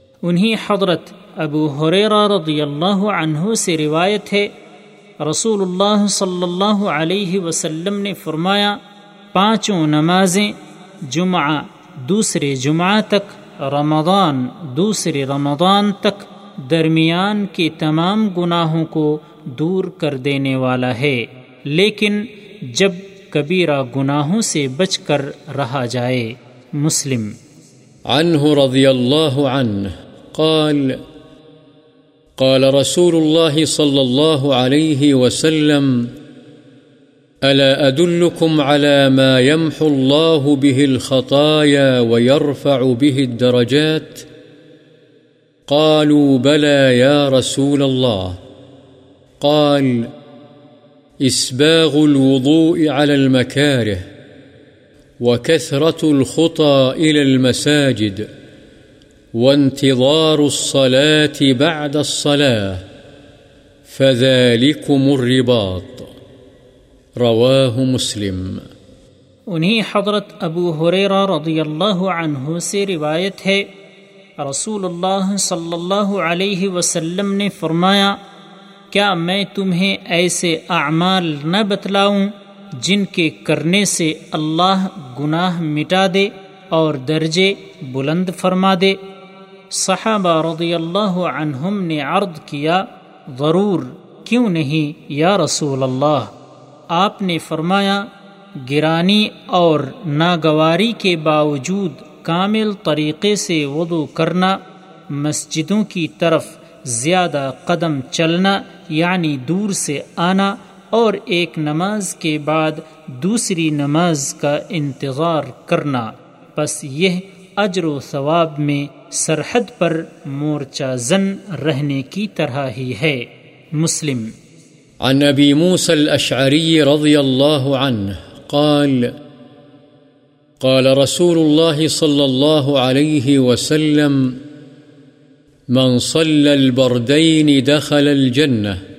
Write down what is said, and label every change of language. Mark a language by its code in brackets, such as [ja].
[ur] انہی حضرت ابو ہریرہ رضی اللہ عنہ سے روایت ہے، رسول اللہ صلی اللہ علیہ وسلم نے فرمایا، 5 نمازیں جمعہ دوسرے جمعہ تک، رمضان دوسرے رمضان تک، درمیان کے تمام گناہوں کو دور کر دینے والا ہے، لیکن جب کبیرہ گناہوں سے بچ کر رہا جائے۔ مسلم۔ [ar] عنہ رضی اللہ عنہ قال قال رسول اللہ صلی اللہ علیہ وسلم ألا أدلكم على ما يمحو الله به الخطايا ويرفع به الدرجات؟ قالوا بلى يا رسول الله. قال إسباغ الوضوء على المكاره وكثرة الخطى إلى المساجد وانتظار الصلاة بعد الصلاة فذلكم الرباط. رواه مسلم. [ur] انہیں حضرت ابو ہریرہ رضی اللہ عنہ سے روایت ہے، رسول اللہ صلی اللہ علیہ وسلم نے فرمایا، کیا میں تمہیں ایسے اعمال نہ بتلاؤں جن کے کرنے سے اللہ گناہ مٹا دے اور درجے بلند فرما دے؟ صحابہ رضی اللہ عنہم نے عرض کیا، ضرور، کیوں نہیں یا رسول اللہ؟ آپ نے فرمایا، گرانی اور ناگواری کے باوجود کامل طریقے سے وضو کرنا، مسجدوں کی طرف زیادہ قدم چلنا یعنی دور سے آنا، اور ایک نماز کے بعد دوسری نماز کا انتظار کرنا، بس یہ اجر و ثواب میں سرحد پر مورچہ زن رہنے کی طرح ہی ہے. مسلم. [ar] عن أبي موسى الأشعري رضي الله عنه قال قال رسول الله صلى الله عليه وسلم من صلى البردين دخل الجنة.